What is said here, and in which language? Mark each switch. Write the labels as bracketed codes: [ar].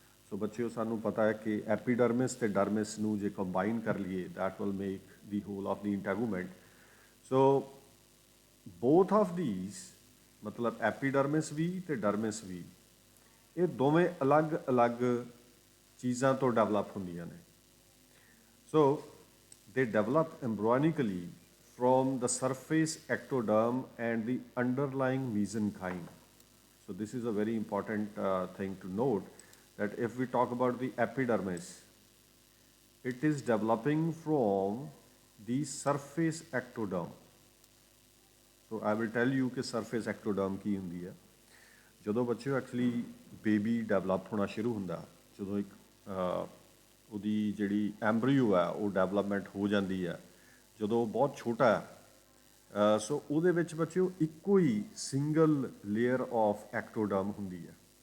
[pa] So, ਬੱਚਿਓ ਸਾਨੂੰ ਪਤਾ ਹੈ ਕਿ epidermis ਤੇ dermis ਨੂੰ ਜੇ combine ਕਰ ਲਈਏ, [en] that will make the whole of the integument. So, both of these, [pa] ਮਤਲਬ epidermis ਵੀ ਤੇ dermis ਵੀ, ਇਹ ਦੋਵੇਂ ਅਲੱਗ-ਅਲੱਗ ਚੀਜ਼ਾਂ ਤੋਂ ਡਿਵੈਲਪ ਹੁੰਦੀਆਂ ਨੇ [en] So they develop embryonically from the surface ectoderm and the underlying mesenchyme. So this is a very important thing to note that if we talk about the epidermis, it is developing from the surface ectoderm. So I will tell you [pa] कि surface ectoderm ਕੀ ਹੁੰਦੀ ਹੈ ਜਦੋਂ ਬੱਚੇ actually baby develop ਹੋਣਾ ਸ਼ੁਰੂ ਹੁੰਦਾ ਜਦੋਂ ਇੱਕ ਉਹਦੀ ਜਿਹੜੀ ਐਮਬਰੀਓ ਹੈ ਉਹ ਡਿਵੈਲਪਮੈਂਟ ਹੋ ਜਾਂਦੀ ਹੈ ਜਦੋਂ ਬਹੁਤ ਛੋਟਾ ਹੈ ਸੋ ਉਹਦੇ ਵਿੱਚ ਬੱਚਿਓ ਇੱਕੋ ਹੀ [en] single layer of ectoderm [pa] ਹੁੰਦੀ ਹੈ